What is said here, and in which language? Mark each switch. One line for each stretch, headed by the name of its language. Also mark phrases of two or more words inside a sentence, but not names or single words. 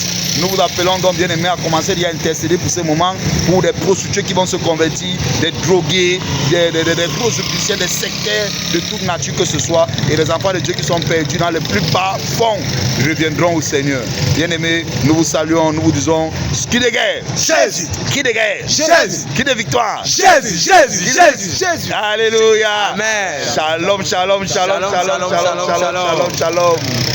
French: Nous vous appelons donc, bien aimés, à commencer à intercéder pour ce moment, pour des prostituées qui vont se convertir, des drogués, des grosses officiers, des sectaires de toute nature que ce soit, et les enfants de Dieu qui sont perdus dans les plus bas fonds reviendront au Seigneur. Bien aimés, nous vous saluons, nous vous disons, qui de guerre? Jésus. Qui de guerre? Jésus. Qui de victoire? Jésus. Alléluia. Amen.
Hebrew: שלום, שלום, שלום, שלום, שלום, שלום, שלום, שלום, שלום.